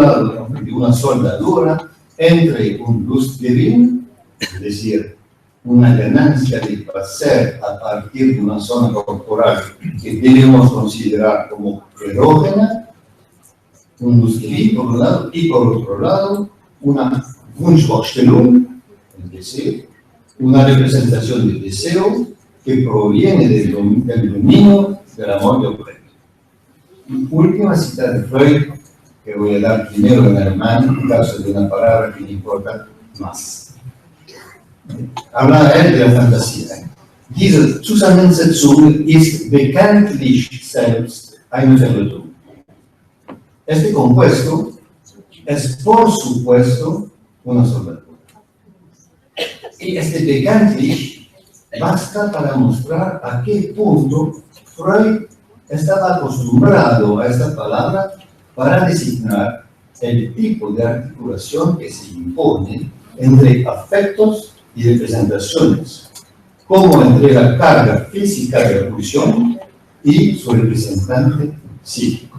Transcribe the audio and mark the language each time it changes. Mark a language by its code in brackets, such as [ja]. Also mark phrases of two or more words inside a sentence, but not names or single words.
[es] lado, de una soldadura entre un Lustgewinn, es decir, una ganancia de placer a partir de una zona corporal que debemos considerar como erógena, un Lustgewinn por un lado, y por otro lado, una Wunschvorstellung, es decir, una representación de deseo que proviene del dominio del amor de objeto. Última cita de Freud, que voy a dar primero en alemán, en caso de una palabra que me importa más. Habla él de la fantasía. [de] Diese Zusammensetzung ist bekanntlich selbst eine Verlötung. [es] Este compuesto es, por supuesto, una soldadura. Y este bekanntlich basta para mostrar a qué punto Freud estaba acostumbrado a esta palabra para designar el tipo de articulación que se impone entre afectos y representaciones, como entre la carga física de la pulsión y su representante psíquico.